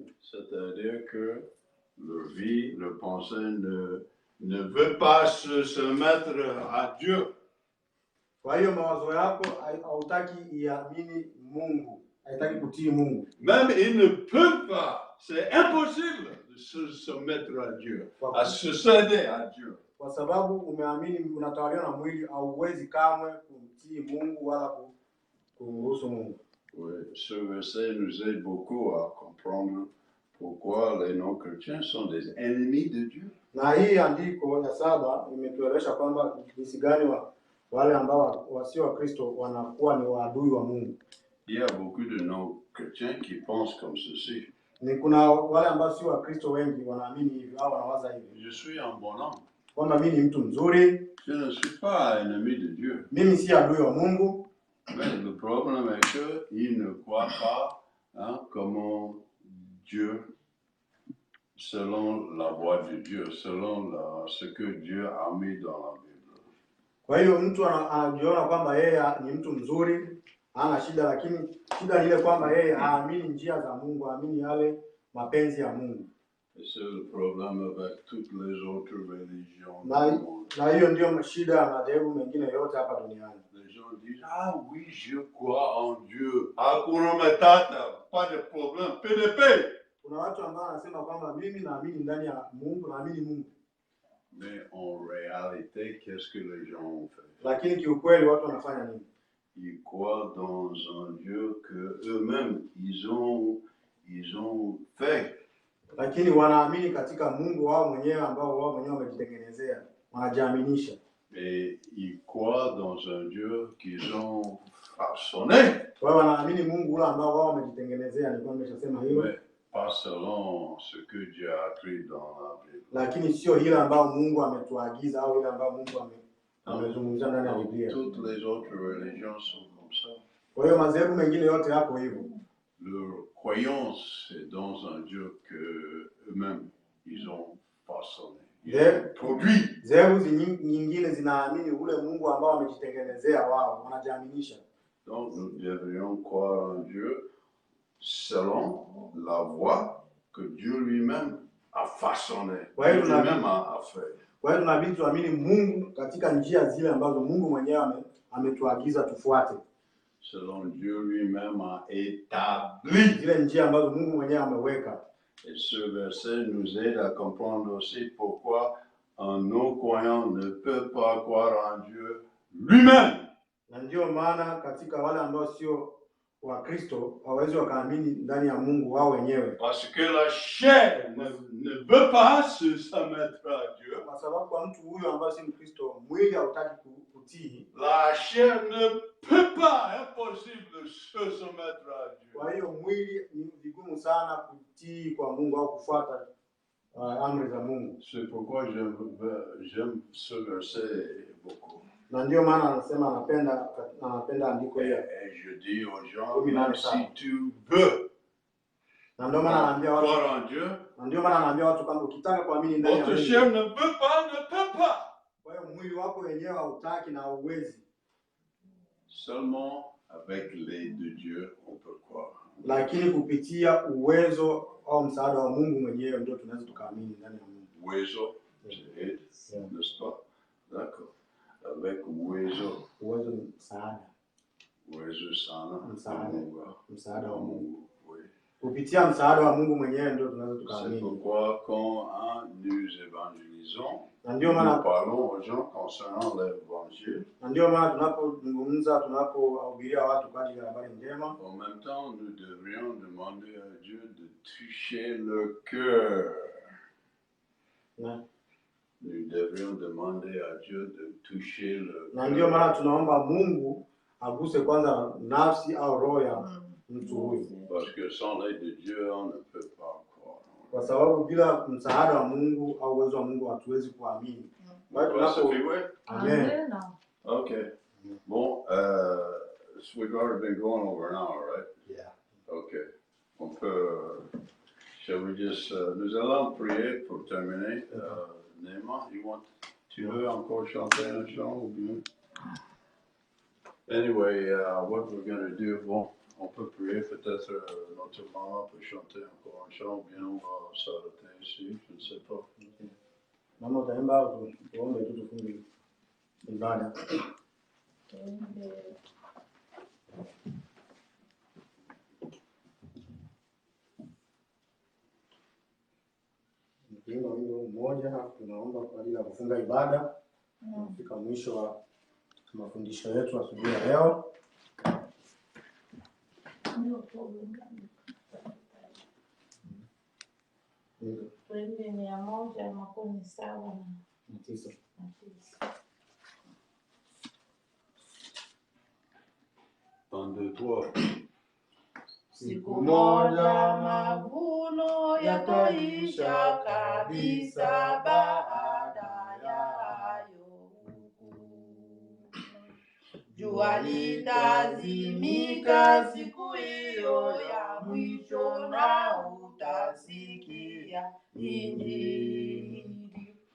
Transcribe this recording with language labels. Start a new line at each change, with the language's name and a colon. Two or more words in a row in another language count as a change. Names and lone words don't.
French: C'est-à-dire que le vie, le pensée ne veut pas se mettre à Dieu.
Swahili: Kwa hiyo mawazo yako hautaki iamini Mungu, haitaki kutii Mungu.
French: Même il ne peut pas, c'est impossible de se mettre à Dieu, à se céder à Dieu.
Swahili: Kwa sababu umeamini unatawaliwa na mwili, hauwezi kamwe kumtii Mungu wala kumruhusu Mungu.
French: Oui, ce verset nous aide beaucoup à comprendre pourquoi les non-chrétiens sont des ennemis de Dieu.
Swahili: Na hii andiko ya 7 imetueleza kwamba jinsi gani wale ambao wasio wa Kristo wanakuwa ni waadui wa Mungu.
French: Il y a beaucoup de non-chrétiens qui pensent comme ceci.
Swahili: Ni kuna wale ambao sio wa Kristo wengi wanaamini hivi au wanawaza hivi.
French: Je suis un bon homme.
Swahili: Kwamba mimi ni mtu mzuri.
French: Je ne suis pas ennemi de Dieu.
Swahili: Mimi si adui wa Mungu.
French: Mais le problème est qu'ils ne croient pas comment Dieu, selon la voie de Dieu, selon ce que Dieu a mis dans la Bible.
Swahili: Kwa hiyo mtu anajiona kwamba yeye ni mtu mzuri, hana shida, lakini shida ni ile kwamba yeye haamini njia za Mungu, haamini yale mapenzi ya Mungu.
French: Et c'est le problème avec toutes les autres religions.
Swahili: Na hiyo ndio shida ya madhehebu mengine yote hapa duniani.
French: Les gens disent, ah oui, je crois en Dieu.
Swahili: Hakuna Matata,
French: pas de problème, PDP.
Swahili: Kuna watu ambao wanasema kwamba mimi naamini ndani ya Mungu, naamini Mungu.
French: Mais en réalité, qu'est-ce que les gens ont fait?
Swahili: Lakini kiukweli watu wanafanya nini?
French: Ils croient dans un Dieu que eux-mêmes ils ont fait.
Swahili: Lakini wanaamini katika Mungu wao mwenyewe ambao wao wenyewe wamejitengenezea, wanajiaminisha.
French: Et ils croient dans un Dieu qu'ils ont façonné.
Swahili: Wao wanaamini Mungu ule ambao wao wamejitengenezea, nilikuwa nimeshasema hilo.
French: Mais pas selon ce que Dieu a écrit dans la Bible.
Swahili: Lakini sio ile ambao Mungu ametuagiza au ile ambao Mungu amezungumza ndani ya Biblia.
French: Toutes les autres religions sont comme ça.
Swahili: Kwa hiyo madhehebu mengine yote yako hivyo.
French: Leur croyance est dans un Dieu que eux-mêmes ils ont façonné. Ils ont produit.
Swahili: Dhehebu nyingine zinaamini ule Mungu ambao amejitengenezea wao, wanajiaminisha.
French: Donc nous devrions croire en Dieu selon la voie que Dieu lui-même a façonnée, lui-même a fait.
Swahili: Kwa hiyo tunabidi tuamini Mungu katika njia zile ambazo Mungu mwenyewe ametuagiza tufuate.
French: Selon Dieu lui-même a établi.
Swahili: Zile njia ambazo Mungu mwenyewe ameweka.
French: Et ce verset nous aide à comprendre aussi pourquoi un non-croyant ne peut pas croire en Dieu lui-même.
Swahili: Na ndio maana katika wale ambao sio wa Kristo hawawezi wakaamini ndani ya Mungu wao wenyewe.
French: Parce que la chair ne veut pas se mettre à Dieu.
Swahili: Kwa sababu kwa mtu huyo ambaye si Mkristo, mwili hautaki kutii.
French: La chair ne peut pas, impossible se mettre à Dieu.
Swahili: Kwa hiyo mwili ni vigumu sana kutii kwa Mungu au kufuata amri za Mungu.
French: C'est pourquoi j'aime ce verset beaucoup.
Swahili: Na ndio maana anasema anapenda andiko hili.
French: Et je dis aux gens, même si tu veux croire en Dieu,
Swahili: na ndio maana anaambia watu kwamba ukitaka kuamini ndani ya Mungu,
French: votre chair ne peut pas.
Swahili: Kwa hiyo mwili wako wenyewe hautaki na hauwezi.
French: Seulement avec l'aide de Dieu on peut croire.
Swahili: Lakini kupitia uwezo au msaada wa Mungu mwenyewe ndio tunaweza tukaamini ndani ya Mungu. Uwezo,
French: n'est-ce pas? D'accord. Avec uwezo.
Swahili: Uwezo ni msaada. Uwezo sana. Msaada wa Mungu.
French: Oui.
Swahili: Kupitia msaada wa Mungu mwenyewe ndio tunaweza tukaamini.
French: C'est pourquoi quand nous évangélisons, nous parlons aux gens concernant l'évangile.
Swahili: Na ndio maana tunapohubiria watu kwa ajili ya habari njema.
French: En même temps, nous devrions demander à Dieu de toucher le cœur. nous devrions demander à Dieu de toucher le.
Swahili: Na ndio maana tunaomba Mungu aguse kwanza nafsi au roho ya mtu huyu.
French: Parce que sans l'aide de Dieu, on ne peut pas croire.
Swahili: Kwa sababu bila msaada wa Mungu au uwezo wa Mungu hatuwezi kuamini. Amen.
English: Okay. Bon, we've already been going over an hour, right? Yeah. Okay.
French: On peut.
English: Shall we just?
French: Nous allons prier pour terminer. Néma, tu veux encore chanter un chant ou bien?
English: Anyway, what we're going to do,
French: bon, on peut prier peut-être notre maman peut chanter encore un chant ou bien on va s'arrêter ici, je ne sais pas.
Swahili: Mama utaimba tuombe tu tufunge ibada. Ndio wimbo mmoja tunaomba kwa ajili ya kufunga ibada. Tunafika mwisho wa mafundisho yetu asubuhi ya leo. Twende 179.
French: Un, deux, trois.
Swahili: Siku moja mavuno yataisha kabisa, baada ya hayo jua litazimika siku hiyo ya mwisho, na utasikia Injili.